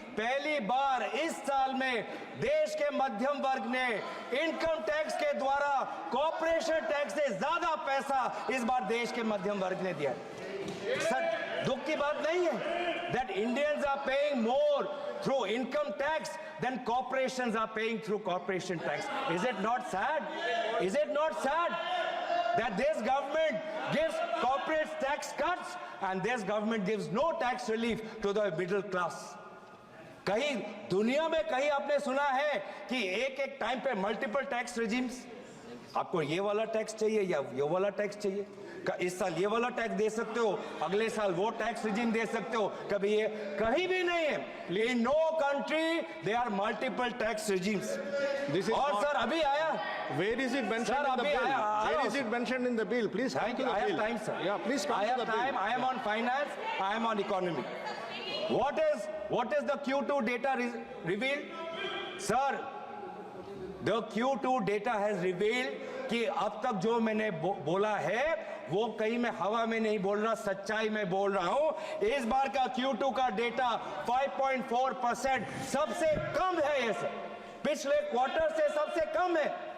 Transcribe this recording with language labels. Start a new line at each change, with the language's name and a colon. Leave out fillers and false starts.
Hindi: पहली बार इस साल में देश के मध्यम वर्ग ने इनकम टैक्स के द्वारा कॉर्पोरेशन टैक्स से ज्यादा पैसा इस बार देश के मध्यम वर्ग ने दिया। सर दुख की बात नहीं है
English: that Indians are paying more through income tax than corporations are paying through corporation tax. Is it not sad that this government gives corporate tax cuts and this government gives no tax relief to the middle class?
Hindi: कहीं दुनिया में कहीं आपने सुना है कि एक time पे मल्टीपल टैक्स रेजिम्स? आपको ये वाला टैक्स चाहिए या ये वाला टैक्स चाहिए? इस साल ये वाला टैक्स दे सकते हो, अगले साल वो टैक्स रिजीम दे सकते हो, कभी ये कहीं भी नहीं है।
English: In no country there are multiple tax regimes.
Hindi: और सर अभी आया,
English: where is it mentioned in the bill? Where is it mentioned in the bill? Please come to the bill. I have time, sir. Yeah, please come to the bill. I am on finance, I am on economy. What is the Q2 data revealed? Sir, the Q2 data has revealed
Hindi: कि अब तक जो मैंने बोला है वो कहीं मैं हवा में नहीं बोल रहा, सच्चाई में बोल रहा हूं। इस बार का Q2 का डेटा 5.4% सबसे कम है। ये सर पिछले क्वार्टर से सबसे कम है।